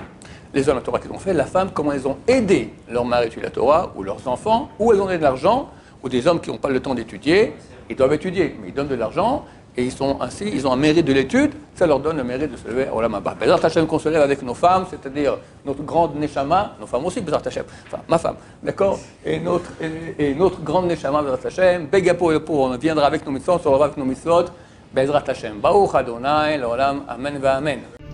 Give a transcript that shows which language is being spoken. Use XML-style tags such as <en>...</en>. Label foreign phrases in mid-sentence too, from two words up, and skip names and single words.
<fr>Les hommes, la Torah qu'ils ont fait, la femme, comment ils ont aidé leur mari à étudier la Torah, ou leurs enfants, ou elles ont donné de l'argent, ou des hommes qui n'ont pas le temps d'étudier, ils doivent étudier, mais ils donnent de l'argent, et ils ont un mérite de l'étude, ça leur donne le mérite de se lever au</fr> <he>עולם הבא. בעזרת השם</he> <fr>qu'on se lève avec nos femmes, c'est-à-dire notre grande Neshama, nos femmes aussi,</fr> <he>בעזרת השם,</he> <fr>enfin ma femme, d'accord, et notre grande Neshama,</fr> <he>בעזרת השם,</he> <fr>Begapo et pour on viendra avec nos mitzvot, on se revoit avec nos mitzvot,</fr> <he>בעזרת השם, ברוך ה', לעולם, אמן ואמן.</he>